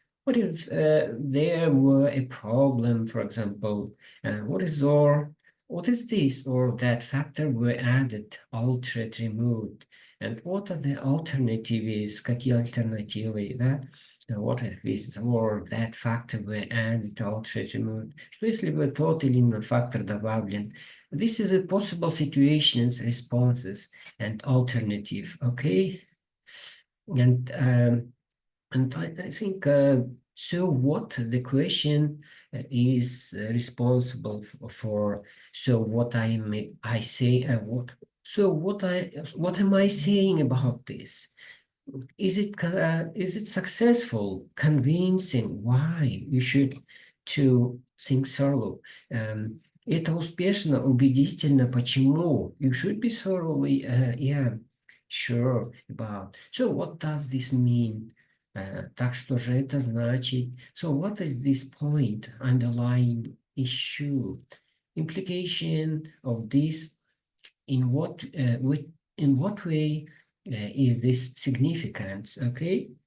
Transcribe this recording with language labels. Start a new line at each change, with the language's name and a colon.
English: What if there were a problem, for example? What is What is this or that factor were added, altered, removed? And what are the alternatives?
Russian: Какие альтернативы, да?
English: What if this or that factor were added, altered, removed?
Russian: Что если бы тот или иной фактор добавлен?
English: This is a possible situations, responses, and alternative, okay? And I think so. What the question is responsible for? So what I say what? So what am I saying about this? Is it successful, convincing? Why you should to think thorough?
Russian: Это успешно, убедительно. Почему?
English: You should be thoroughly, yeah, sure about. So what does this mean?
Russian: Так что же это значит?
English: So what is this point, underlying issue? Implication of this, in what way is this significance, okay?